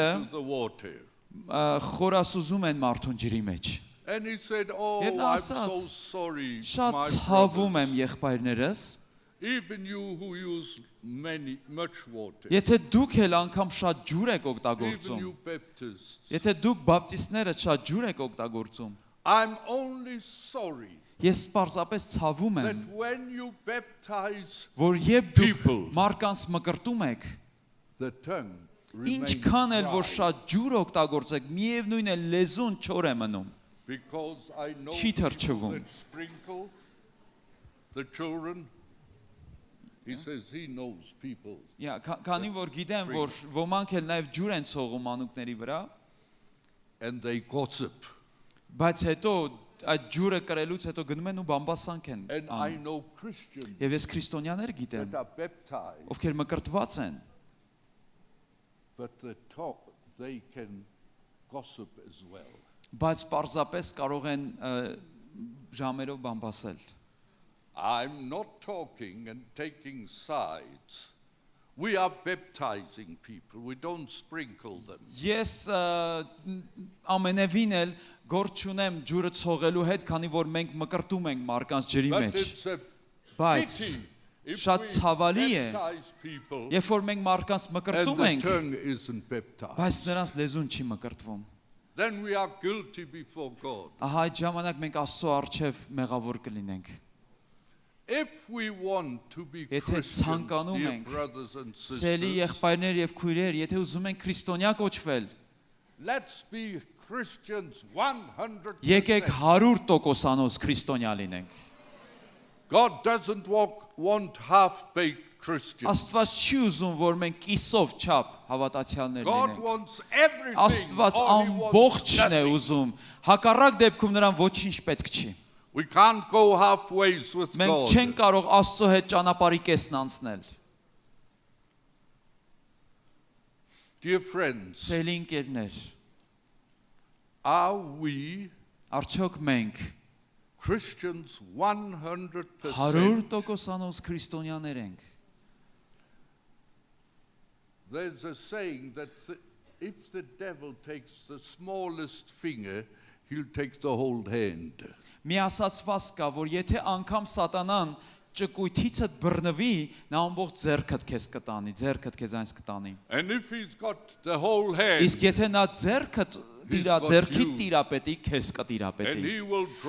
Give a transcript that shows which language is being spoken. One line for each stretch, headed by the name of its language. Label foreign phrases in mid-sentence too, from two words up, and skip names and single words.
English: Baptize you to the water.
Armenian: խորասուզում են մարդուն ջրի մեջ։
English: And he said, oh,
Armenian: Եվ նա
English: I'm so
Armenian: ասաց,
English: sorry,
Armenian: Շատ
English: my
Armenian: ցավում
English: brothers.
Armenian: եմ եղբայրներս,
English: Even you who use much water.
Armenian: եթե դուք էլ անգամ շատ ջուր եք
English: Even
Armenian: օգտագործում,
English: you Baptists.
Armenian: եթե դուք բապտիստները շատ ջուր եք օգտագործում,
English: I'm only sorry
Armenian: ես պարզապես ցավում եմ,
English: that when you baptize,
Armenian: որ երբ դուք
English: people,
Armenian: մարկանց մկրտում եք,
English: the tongue remains
Armenian: ինչքան էլ որ
English: dry.
Armenian: շատ ջուր օգտագործեք, միևնույն է լեզուն չոր է մնում։
English: Because I know
Armenian: Չի
English: people
Armenian: թրջվում։
English: that sprinkle the children. He says he knows people.
Armenian: Քանի որ գիտեմ, որ ոմանք էլ նաև ջուր են ցողում անուկների վրա,
English: And they gossip.
Armenian: բայց հետո այդ ջուրը կրելուց հետո գնում են ու բամբասանք են
English: And I
Armenian: անում։
English: know Christians
Armenian: Եվ ես քրիստոնյաներ գիտեմ,
English: that are baptized,
Armenian: ովքեր մկրտված են,
English: but they can gossip as well.
Armenian: բայց պարզապես կարող են ժամերով բամբասել։
English: I'm not talking and taking sides. We are baptizing people. We don't sprinkle them.
Armenian: Ես ամենևին էլ գործ չունեմ ջուրը ցողելու հետ, քանի որ մենք մկրտում ենք մարկանց ջրի
English: But
Armenian: մեջ։
English: it's a
Armenian: Բայց
English: pity if
Armenian: շատ
English: we
Armenian: ցավալի է,
English: baptize people
Armenian: երբ որ մենք մարկանց
English: and
Armenian: մկրտում
English: the
Armenian: ենք,
English: tongue isn't baptized.
Armenian: բայց նրանց լեզուն չի մկրտվում։
English: Then we are guilty before God.
Armenian: Ահա այդ ժամանակ մենք Աստծո առջև մեղավոր կլինենք։
English: If we want to be
Armenian: Եթե
English: Christians,
Armenian: ցանկանում
English: dear
Armenian: ենք,
English: brothers and
Armenian: Սելի
English: sisters,
Armenian: եղբայրներ եւ քույրեր, եթե ուզում ենք քրիստոնյա կոչվել,
English: let's be Christians 100%.
Armenian: եկեք 100%-անոց քրիստոնյա լինենք։
English: God doesn't want half-baked Christians.
Armenian: Աստված չի ուզում, որ մենք կիսով չափ հավատացյալներ
English: God
Armenian: լինենք։
English: wants everything.
Armenian: Աստված
English: or he wants
Armenian: ամբողջն է
English: nothing.
Armenian: ուզում։ Հակառակ դեպքում նրան ոչինչ պետք չի։
English: We can't go halfways with
Armenian: Մենք
English: God.
Armenian: չենք կարող Աստծո հետ ճանապարհի կեսն անցնել։
English: Dear friends,
Armenian: Սելի ընկերներ,
English: are we
Armenian: արդյոք մենք
English: Christians 100%?
Armenian: 100%-անոց քրիստոնյաներ ենք։
English: There's a saying that if the devil takes the smallest finger, he'll take the whole hand.
Armenian: Մի ասացված կա, որ եթե անգամ սատանան ճկույթիցդ բռնվի, նա ամբողջ ձեռքդ քեզ կտանի, ձեռքդ քեզ այնց կտանի։
English: And if he's got the whole hand,
Armenian: Իսկ եթե նա ձեռքդ
English: He's
Armenian: տիրա,
English: got
Armenian: ձեռքիդ
English: you.
Armenian: տիրապետի, քեզ
English: and
Armenian: կտիրապետի։
English: he will